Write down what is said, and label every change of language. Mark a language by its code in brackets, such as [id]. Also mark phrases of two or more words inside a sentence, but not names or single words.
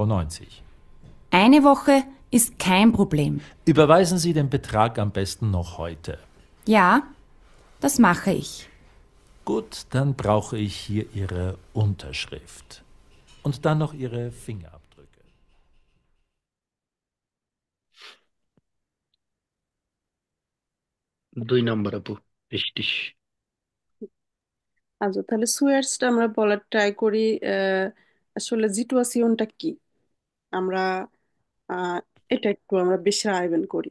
[de] Eine Woche ist kein Problem. Überweisen Sie den Betrag am besten noch heute. Ja, das mache ich. Gut, dann brauche ich hier Ihre Unterschrift. Und dann noch Ihre Fingerabdrücke. [bn] দুই নম্বর আপু, বৃষ্টিস। আচ্ছা, তাহলে সুয়েটসটা আমরা বলার ট্রাই করি। আসলে সিচুয়েশনটা কি আমরা আহ, এটা একটু আমরা beschreiben করি।